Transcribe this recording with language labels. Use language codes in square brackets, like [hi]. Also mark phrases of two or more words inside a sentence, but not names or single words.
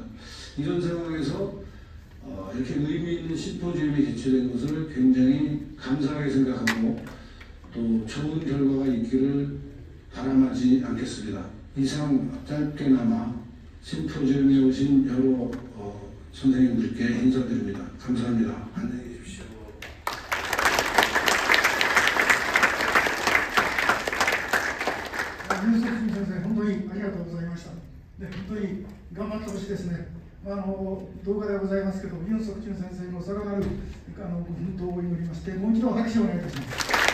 [ko] 이런 상황에서 이렇게 의미 있는 심포지움이 개최된 것을 굉장히 감사하게 생각하고 또 좋은 결과가 있기를 바람하지 않겠습니다. 이상 짧게나마 심포지움에 오신 여러 선생님들께 인사드립니다. 감사합니다. 안녕히 계십시오. [ja] ユン・ソクチュン先生、本当にありがとうございました。で、本当に頑張ってほしいですね。動画ではございますけど、ユン・ソクチュン先生のさらなる奮闘を祈りまして、もう一度拍手をお願いいたします。